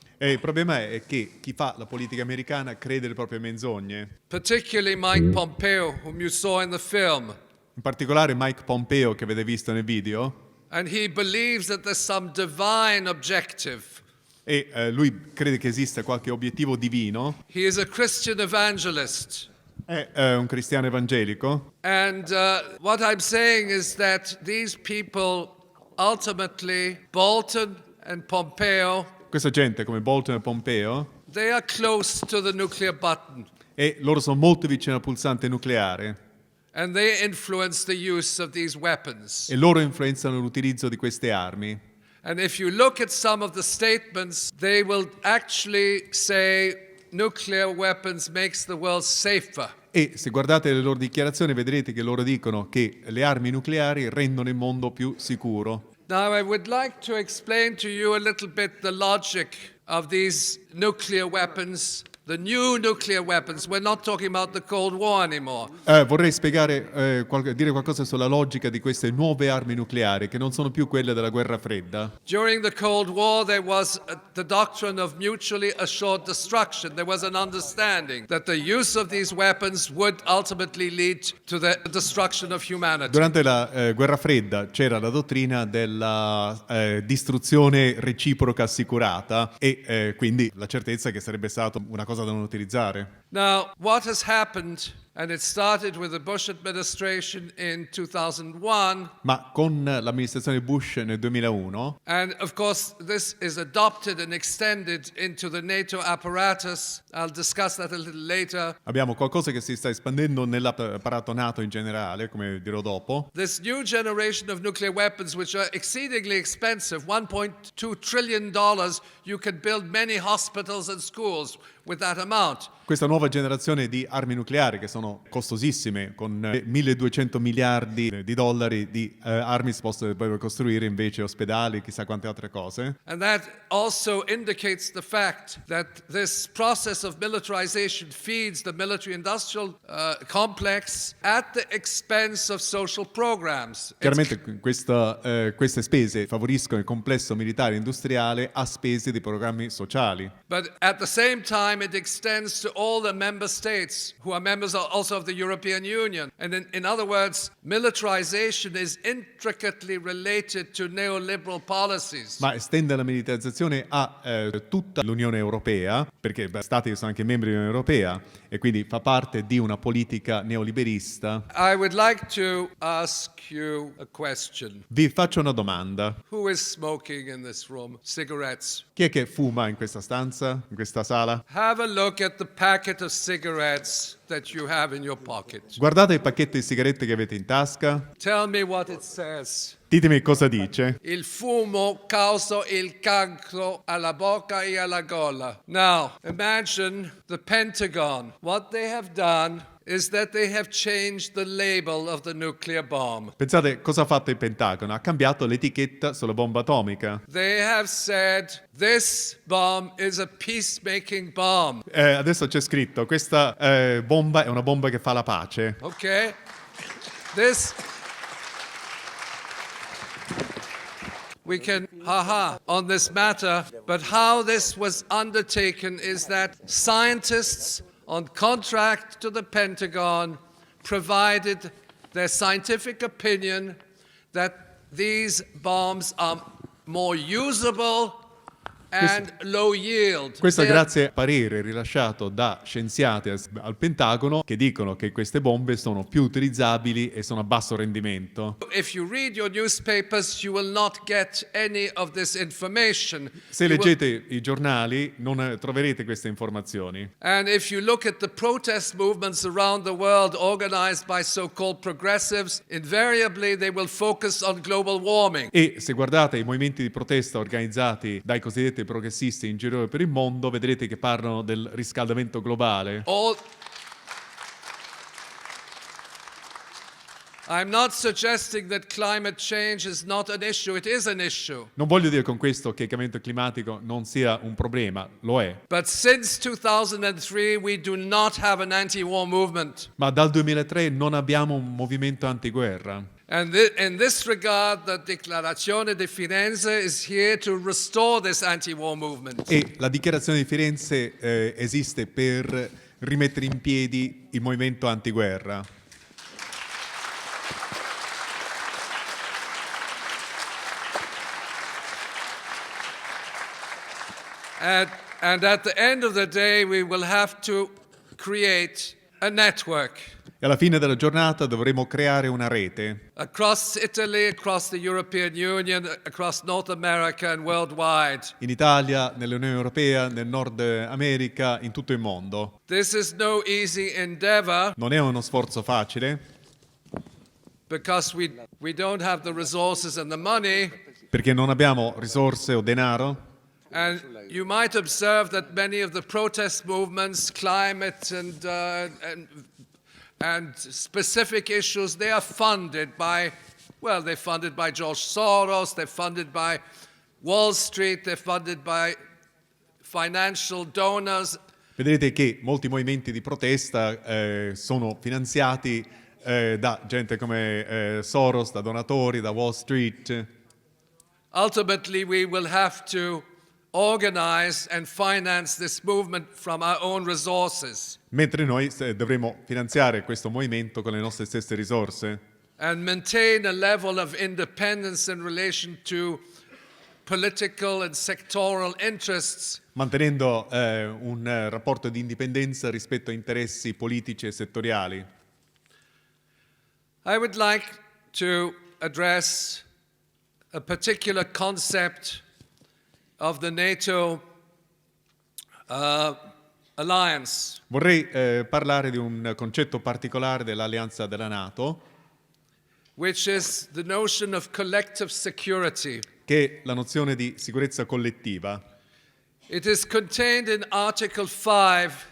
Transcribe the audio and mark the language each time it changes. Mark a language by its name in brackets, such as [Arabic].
[Italian] E il problema è che chi fa la politica americana crede le proprie menzogne. [English] Particularly Mike Pompeo, whom you saw in the film. [Italian] In particolare Mike Pompeo, che avete visto nel video. [English] And he believes that there's some divine objective. [Italian] E lui crede che esista qualche obiettivo divino. [English] He is a Christian evangelist. [Italian] È un cristiano evangelico. [English] And what I'm saying is that these people, ultimately, Bolton and Pompeo, [Italian] Questa gente come Bolton e Pompeo, [English] they are close to the nuclear button. [Italian] e loro sono molto vicini al pulsante nucleare. [English] And they influence the use of these weapons. [Italian] E loro influenzano l'utilizzo di queste armi. [English] And if you look at some of the statements, they will actually say nuclear weapons makes the world safer. [Italian] E se guardate le loro dichiarazioni vedrete che loro dicono che le armi nucleari rendono il mondo più sicuro. [English] Now I would like to explain to you a little bit the logic of these nuclear weapons. The new nuclear weapons, we're not talking about the Cold War anymore. [Italian] Vorrei spiegare, dire qualcosa sulla logica di queste nuove armi nucleari, che non sono più quelle della guerra fredda. [English] During the Cold War, there was the doctrine of mutually assured destruction. There was an understanding that the use of these weapons would ultimately lead to the destruction of humanity. [Italian] Durante la guerra fredda c'era la dottrina della distruzione reciproca assicurata e quindi la certezza che sarebbe stata una cosa da non utilizzare. [English] Now, what has happened, and it started with the Bush administration in 2001, [Italian] Ma con l'amministrazione Bush nel 2001, [English] and of course this is adopted and extended into the NATO apparatus. I'll discuss that a little later. [Italian] abbiamo qualcosa che si sta espandendo nell'apparato NATO in generale, come dirò dopo. [English] This new generation of nuclear weapons, which are exceedingly expensive, $1.2 trillion, you can build many hospitals and schools with that amount. [Italian] Questa nuova generazione di armi nucleari che sono costosissime, con 1.200 miliardi di dollari di armi si possono costruire invece ospedali, chissà quante altre cose. [English] And that also indicates the fact that this process of militarization feeds the military-industrial complex at the expense of social programs. [Italian] Chiaramente queste spese favoriscono il complesso militare industriale a spese di programmi sociali. [English] But at the same time, it extends to all the member states who are members also of the European Union. And in other words, militarization is intricately related to neoliberal policies. [Italian] Ma estende la militarizzazione a tutta l'Unione Europea, perché stati che sono anche membri dell'Unione Europea, e quindi fa parte di una politica neoliberista. [English] I would like to ask you a question. [Italian] Vi faccio una domanda. [English] Who is smoking in this room? Cigarettes. [Italian] Chi è che fuma in questa stanza, in questa sala? [English] Have a look at the packet of cigarettes that you have in your pocket. [Italian] Guardate il pacchetto di sigarette che avete in tasca. [English] Tell me what it says. [Italian] Ditemi cosa dice. Il fumo causa il cancro alla bocca e alla gola. [English] Now, imagine the Pentagon. What they have done is that they have changed the label of the nuclear bomb. [Italian] Pensate cosa ha fatto il Pentagono? Ha cambiato l'etichetta sulla bomba atomica. [English] They have said this bomb is a peacemaking bomb. [Italian] Adesso c'è scritto, questa bomba è una bomba che fa la pace. [English] Okay? We can on this matter, but how this was undertaken is that scientists on contract to the Pentagon provided their scientific opinion that these bombs are more usable and low yield. [Italian] Questo è [English] They are- [Italian] grazie al parere rilasciato da scienziati al Pentagono che dicono che queste bombe sono più utilizzabili e sono a basso rendimento. [English] If you read your newspapers, you will not get any of this information. [Italian] Se [English] You will- [Italian] leggete i giornali non troverete queste informazioni. [English] And if you look at the protest movements around the world organized by so-called progressives, invariably they will focus on global warming. [Italian] E se guardate i movimenti di protesta organizzati dai cosiddetti progressisti in giro per il mondo, vedrete che parlano del riscaldamento globale. [English] I'm not suggesting that climate change is not an issue. It is an issue. [Italian] Non voglio dire con questo che il cambiamento climatico non sia un problema, lo è. [English] But since 2003, we do not have an anti-war movement. [Italian] Ma dal 2003 non abbiamo un movimento antiguerra. [English] And in this regard, the Declarazione di Firenze is here to restore this anti-war movement. [Italian] E la dichiarazione di Firenze esiste per rimettere in piedi il movimento antiguerra. [English] And at the end of the day, we will have to create a network [Italian] E alla fine della giornata dovremo creare una rete [English] across Italy, across the European Union, across North America and worldwide. [Italian] in Italia, nell'Unione Europea, nel Nord America, in tutto il mondo. [English] This is no easy endeavor [Italian] Non è uno sforzo facile [English] because we don't have the resources and the money. [Italian] perché non abbiamo risorse o denaro. [English] And you might observe that many of the protest movements, climate and specific issues, they are funded by, well, they're funded by George Soros, they're funded by Wall Street, they're funded by financial donors. [Italian] Vedrete che molti movimenti di protesta sono finanziati da gente come Soros, da donatori, da Wall Street. [English] Ultimately, we will have to organize and finance this movement from our own resources [Italian] Mentre noi dovremo finanziare questo movimento con le nostre stesse risorse [English] and maintain a level of independence in relation to political and sectoral interests, [Italian] mantenendo un rapporto di indipendenza rispetto a interessi politici e settoriali. [English] I would like to address a particular concept of the NATO alliance, [Italian] Vorrei parlare di un concetto particolare dell'alleanza della NATO, [English] which is the notion of collective security. [Italian] che è la nozione di sicurezza collettiva. [English] It is contained in Article 5